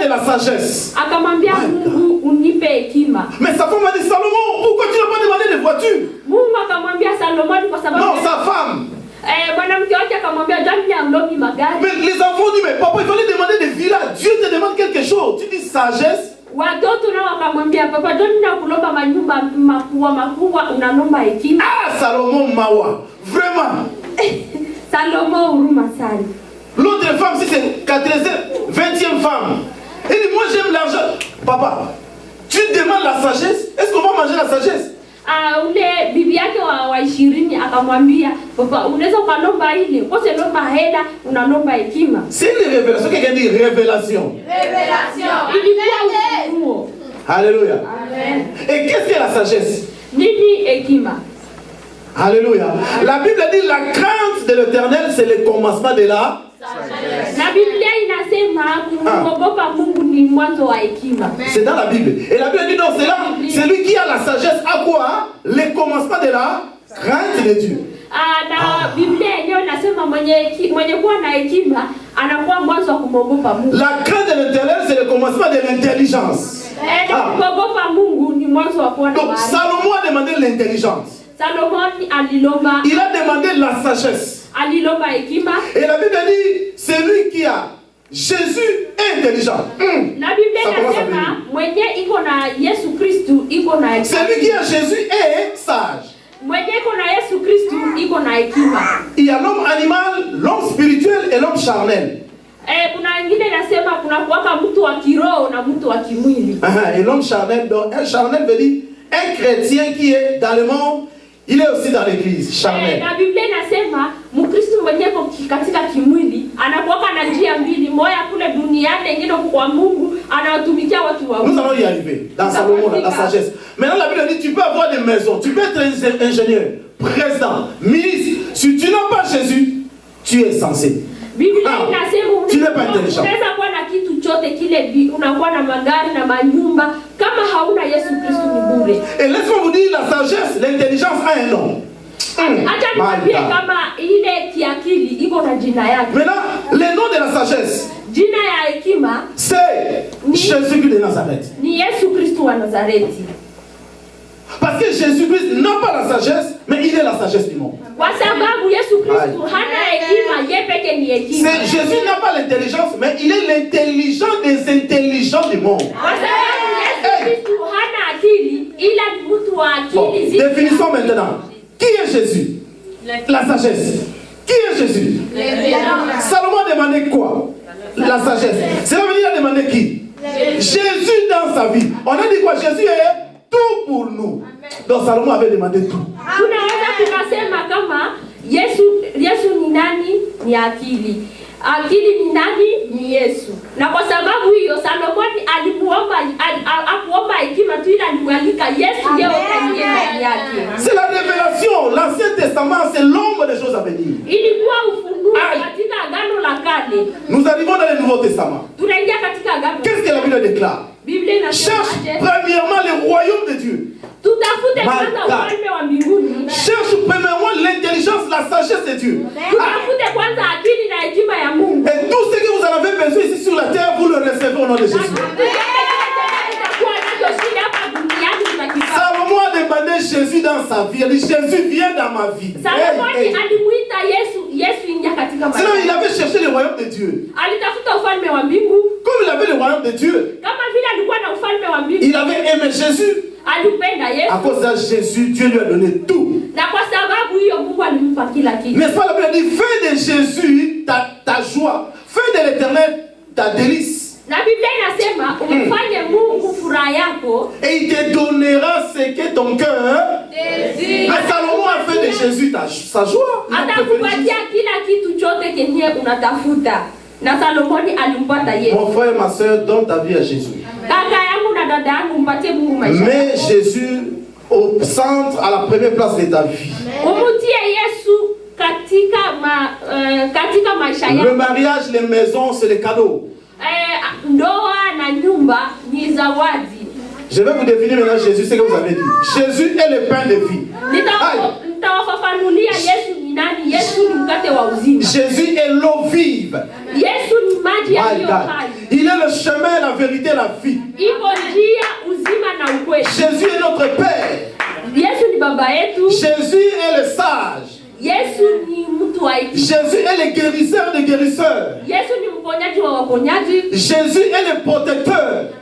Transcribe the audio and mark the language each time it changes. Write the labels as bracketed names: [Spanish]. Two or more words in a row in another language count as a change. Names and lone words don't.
[French] sagesse. [Swahili] Akamwambia Mungu unipe hekima. [French] Mais sa femme a dit, Salomon, pourquoi tu n'as pas demandé de voiture? [Swahili] Mungu akamwambia Salomoni kwa sababu [French] non, sa femme. [Swahili] Mwanamke wake akamwambia John anlobi magari. [French] Mais les enfants disent, mais papa, il fallait demander des villas. Dieu te demande quelque chose. Tu dis sagesse. [Swahili] Watoto nao wakamwambia papa, John kulomba manyumba makubwa unalomba hekima. [French] Ah, Salomon mawa. Vraiment. [Swahili] Salomon huruma sana. [French] L'autre femme, si c'est 20e femme. Elle dit, moi j'aime l'argent. Papa, tu demandes la sagesse. Est-ce qu'on va manger la sagesse? [Swahili] Ule bibi yake wa 20 akamwambia papa, unaweza kulomba ile, kwa sababu lomba hela unalomba hekima. [French] C'est une révélation. Quelqu'un dit révélation. Révélation. Alléluia. Amen. Et qu'est-ce que la sagesse? [Swahili] Nini hekima? [French] Alléluia. La Bible dit la crainte de l'Éternel, c'est le commencement de la sagesse. [Swahili] La Biblia inasema kuogopa Mungu ni mwanzo wa hekima. [French] C'est dans la Bible. Et la Bible dit non, c'est là, c'est lui qui a la sagesse à quoi? Le commencement de la crainte de Dieu. [Swahili] Na Biblia yenyewe inasema mwenye kuwa na hekima anakuwa mwanzo wa kumwogopa Mungu. [French] La crainte de l'Éternel, c'est le commencement de l'intelligence. [Swahili] Kuogopa Mungu ni mwanzo wa kuwa na [French] donc Salomon a demandé l'intelligence. [Swahili] Salomon alilomba. [French] Il a demandé la sagesse. [Swahili] Alilomba hekima. [French] Et la Bible dit, c'est lui qui a Jésus est intelligent. La Bible [Swahili] inasema mwenye iko na Yesu Kristu iko na hekima. [French] C'est lui qui a Jésus est sage. [Swahili] Mwenye iko na Yesu Kristu iko na hekima. [French] Il y a l'homme animal, l'homme spirituel et l'homme charnel. [Swahili] Kuna wengine nasema kuna kuwaka mtu wa kiroho na mtu wa kimwili. [French] Et l'homme charnel, donc un charnel veut dire un chrétien qui est dans le monde, il est aussi dans l'église, charnel. [Swahili] Na Biblia inasema Mkristo mwenye katika kimwili anakuwa na njia mbili, moja kule duniani nyingine kwa Mungu, anawatumikia watu wa Mungu. [French] Nous allons y arriver dans Salomon, dans la sagesse. Maintenant la Bible dit tu peux avoir des maisons, tu peux être ingénieur, président, ministre. Si tu n'as pas Jésus, tu es censé. [Swahili] Biblia inasema [French] tu n'es pas intelligent. [Swahili] Unaweza kuwa na kitu chote kile, unakuwa na magari na manyumba, kama hauna Yesu Kristo ni bure. [French] Et laisse-moi vous dire, la sagesse, l'intelligence a un nom. [Swahili] Acha nikwambie kama ile kiakili iko na jina yake. [French] Maintenant, le nom de la sagesse, [Swahili] jina ya hekima, [French] c'est Jésus de Nazareth. [Swahili] Ni Yesu Kristo wa Nazareti. [French] Parce que Jésus-Christ n'a pas la sagesse, mais il est la sagesse du monde. [Swahili] Kwa sababu Yesu Kristo hana hekima, yeye pekee ni hekima. [French] Jésus n'a pas l'intelligence, mais il est l'intelligent des intelligents du monde. [Swahili] Kwa sababu Yesu Kristo hana akili, ila ni mtu wa akili. [French] Définissons maintenant. Qui est Jésus? La sagesse. Qui est Jésus? Salomon a demandé quoi? La sagesse. Cela veut dire qu'il a demandé qui? Jésus dans sa vie. On a dit quoi? Jésus est tout pour nous. Donc Salomon avait demandé tout. [Swahili] Tunaweza tukasema kama Yesu ni nani? Ni akili. Akili ni nani? Ni Yesu. Na kwa sababu hiyo Salomon akuomba hekima tu, ila alimwalika Yesu yeye ndiye ndani yake. [French] C'est la révélation. L'Ancien Testament, c'est l'ombre des choses à venir. [Swahili] Ilikuwa ufunuo katika agano la kale. [French] Nous arrivons dans le Nouveau Testament. [Swahili] Tunaingia katika agano. [French] Qu'est-ce que la Bible déclare? [Swahili] Biblia inasema [French] cherche premièrement le royaume de Dieu. [Swahili] Tutafute kwanza ufalme wa mbinguni. [French] Cherche premièrement l'intelligence, la sagesse de Dieu. [Swahili] Tutafute kwanza akili na hekima ya Mungu. [French] Et tout ce que vous en avez besoin ici sur la terre, vous le recevez au nom de Jésus. Salomon a demandé Jésus dans sa vie. Il a dit Jésus vient dans ma vie. [Swahili] Salomon alimuita Yesu ingia katika maisha. [French] Sinon il avait cherché le royaume de Dieu. [Swahili] Alitafuta ufalme wa mbingu. [French] Comme il avait le royaume de Dieu. [Swahili] Kama vile alikuwa na ufalme wa mbingu. [French] Il avait aimé Jésus. [Swahili] Alipenda Yesu. [French] À cause de Jésus, Dieu lui a donné tout. [Swahili] Na kwa sababu hiyo Mungu alimpa kila kitu. [French] N'est-ce pas, la Bible dit fais de Jésus ta joie. Fais de l'Éternel ta délice. [Swahili] Na Biblia inasema umfanye Mungu furaha yako. [French] Et il te donnera ce que ton cœur désire. Mais Salomon a fait de Jésus sa joie. [Swahili] Atakupatia kila kitu chote kenye unatafuta. Na Salomoni alimpata Yesu. [French] Mon frère et ma soeur, donne ta vie à Jésus. [Swahili] Kaka yangu na dada yangu mpatie Mungu maisha. [French] Mets Jésus au centre, à la première place de ta vie. [Swahili] Umutie Yesu katika maisha yako. [French] Le mariage, les maisons, c'est les cadeaux. [Swahili] Ndoa na nyumba ni zawadi. [French] Je vais vous définir maintenant Jésus, ce que vous avez dit. Jésus est le pain de vie. [Swahili] Nitawafafanulia Yesu ni Yesu ni mkate wa uzima. [French] Jésus est l'eau vive. [Swahili] Yesu ni maji yaliyo hai. [French] Il est le chemin, la vérité, la vie. Jésus est notre Père. Jésus est le sage. Jésus est le guérisseur des guérisseurs. Jésus est le protecteur.